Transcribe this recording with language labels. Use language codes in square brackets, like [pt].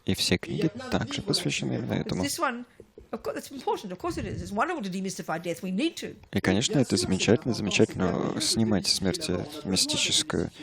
[ru] И все книги также посвящены именно этому. [en] This one, of course, that's important. Of course it is. It's wonderful to demystify death. We need to. [ru] И, конечно, это замечательно снимать смерть мистическую